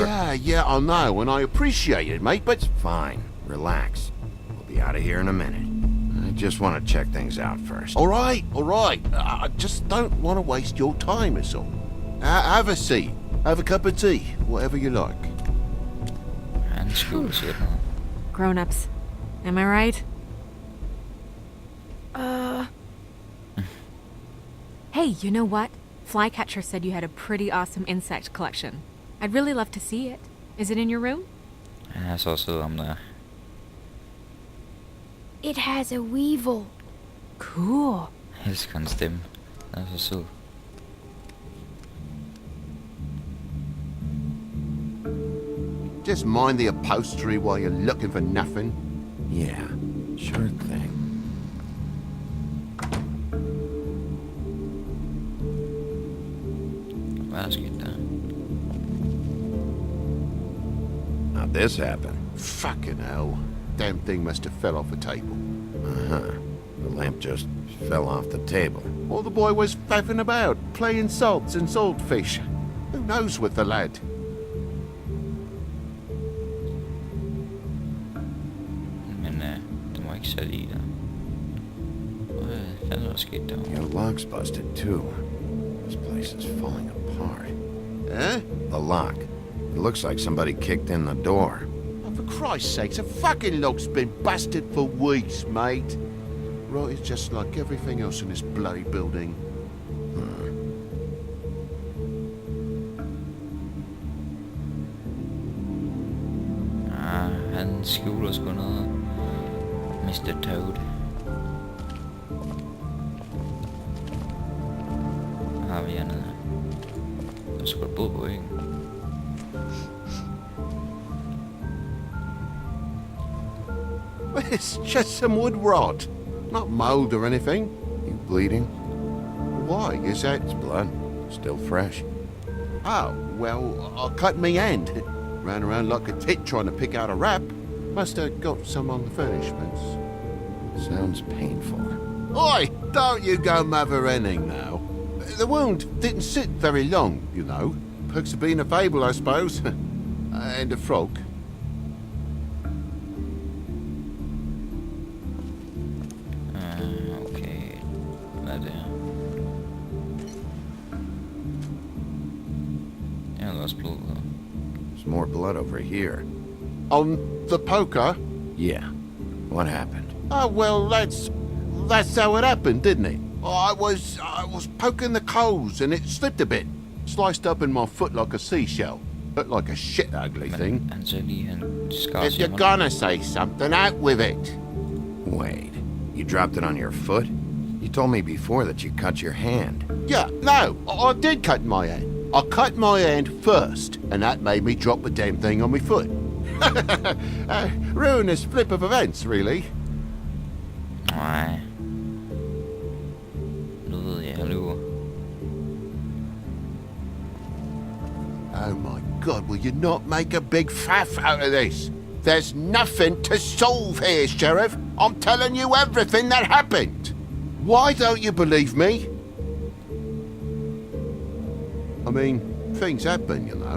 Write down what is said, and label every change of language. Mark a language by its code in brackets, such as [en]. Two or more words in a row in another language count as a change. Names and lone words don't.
[en] Yeah, I know, and I appreciate it, mate, but... Fine. Relax. We'll be out of here in a minute. I just want to check things out first. All right. I just don't want to waste your time, that's all. Have a seat. Have a cup of tea. Whatever you like. [da] Han skjuler sig noget. [en] Grown-ups. Am I right? Hey, you know what? Flycatcher said you had a pretty awesome insect collection. I'd really love to see it. Is it in your room? [da] Han er så sød om der. [en] It has a weevil. Cool. [da] Jeg elsker hans stemme. Den er så sød. [en] Just mind the upholstery while you're looking for nothing. Yeah, Sure thing. [da] Hvad er der sket der? [en] How'd this happen? Fucking hell. Damn thing must have fell off the table. Uh-huh. The lamp just fell off the table. Or the boy was faffing about, playing salts and saltfish. Who knows with the lad? [da] Men det må ikke sætte i der. Hvad fanden er der sket der? [en] Your lock's busted, too. This place is falling apart. Eh? The lock. It looks like somebody kicked in the door. Oh, for Christ's sakes, the fucking lock's been busted for weeks, mate. Right, it's just like everything else in this bloody building. [da] Han skjuler sgu noget. Mr. Toad. Hvad har vi hernede? Der er sgu et båd på væggen. [en] It's just some wood rot. Not mold or anything. You bleeding? Why? Is that... It's blood. Still fresh. Oh, well, I cut me hand. Ran around like a tit trying to pick out a wrap. Must have got some on the furnishments. Sounds painful. Oi! Don't you go mother-henning now. The wound didn't sit very long, you know. Perks of being a fable, I suppose. And a frog. Okay. [da] Hvad er det her? Jeg har også blod her. [en] There's more blood over here. On the poker? Yeah. What happened? Oh, well, that's how it happened, didn't it? I was poking the coals and it slipped a bit. Sliced up in my foot like a seashell. Looked like a shit ugly thing. [da] Men han ser lige, han skar [en] If [da] sig [en] you're gonna say something, out with it. Wait. You dropped it on your foot? You told me before that you cut your hand. Yeah, no, I did cut my hand. I cut my hand first, and that made me drop the damn thing on my foot. Ruinous flip of events, really. [da] Nej. Nu ved jeg lyver. [en] Oh my God, will you not make a big faff out of this? There's nothing to solve here, Sheriff. I'm telling you everything that happened. Why don't you believe me? I mean, things happen, you know.